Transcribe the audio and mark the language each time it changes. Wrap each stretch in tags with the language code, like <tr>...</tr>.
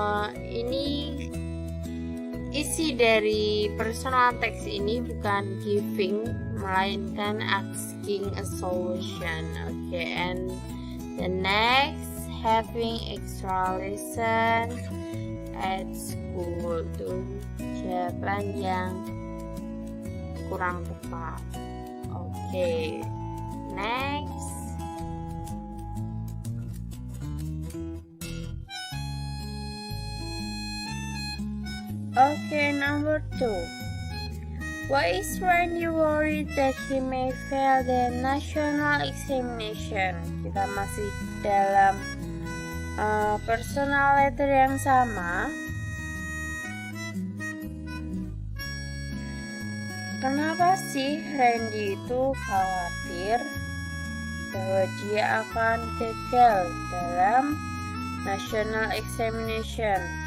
<id>Ini isi dari personal text ini bukan giving, melainkan</id> <en>asking a solution. Okay, and the next, having extra lesson at school.</en> <id>Itu jawaban yang kurang tepat.</id> <en>Okay, next. Okay, number 2. Why is Randy worried that he may fail the national examination?</en> <id>Kita masih dalam personal letter yang sama. Kenapa sih Randy itu khawatir bahwa dia akan gagal dalam national examination?</id>